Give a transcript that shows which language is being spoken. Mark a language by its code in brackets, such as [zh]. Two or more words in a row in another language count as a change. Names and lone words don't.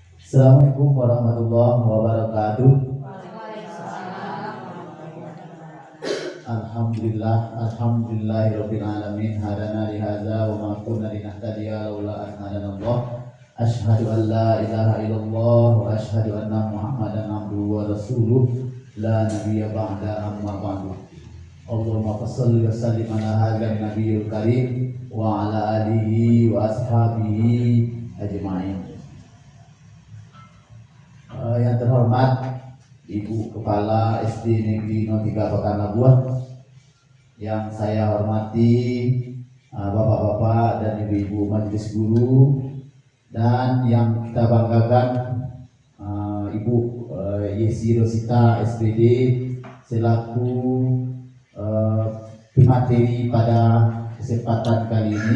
[ar] السلام عليكم ورحمة الله وبركاته. الحمد لله رب العالمين هدانا لهذا وما كنا لنهتدي لولا أن هدانا الله. أشهد أن لا إله إلا الله وأشهد أن محمدا عبده ورسوله لا نبي بعد أما بعد. اللهم صل وسلم على هذا النبي الكريم وعلى آله وأصحابه أجمعين. [id] Yang terhormat Ibu Kepala SD Negeri 03 Pekanbaruan, yang saya hormati Bapak-bapak dan Ibu-ibu majelis guru, dan yang kita banggakan Ibu Yesi Rosita SPD selaku pemateri pada kesempatan kali ini.